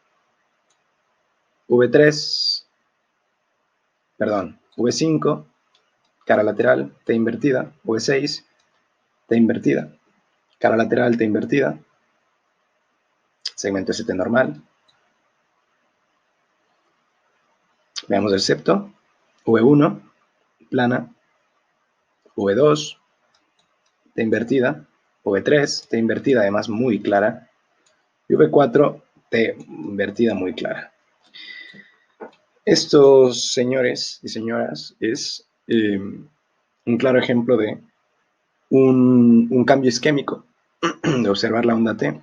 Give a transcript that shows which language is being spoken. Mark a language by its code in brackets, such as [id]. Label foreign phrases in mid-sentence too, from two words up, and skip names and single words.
[es] V3, perdón, V5, cara lateral, T invertida. V6, T invertida. Cara lateral, T invertida. Segmento ST normal. Veamos el septo. V1, plana. V2, T invertida. V3, T invertida, además muy clara. Y V4, T invertida muy clara. Estos señores y señoras es un claro ejemplo de un cambio isquémico, de observar la onda T.